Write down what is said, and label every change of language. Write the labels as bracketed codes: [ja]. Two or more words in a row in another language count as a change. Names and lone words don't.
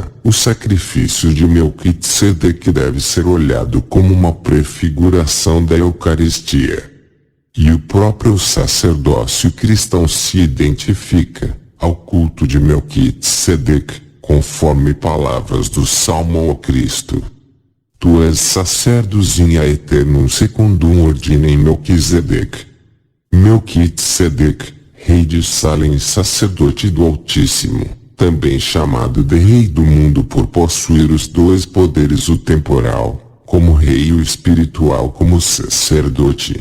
[pt] O sacrifício de Melquisedeque deve ser olhado como uma prefiguração da Eucaristia. E o próprio sacerdócio cristão se identifica ao culto de Melquisedeque, conforme palavras do Salmo ao Cristo. [la] Tu és sacerdos in aeternum secundum ordinem Melquisedeque. [pt] Melquisedeque, rei de Salem e sacerdote do Altíssimo, também chamado de rei do mundo por possuir os dois poderes, o temporal, como rei, e o espiritual como sacerdote.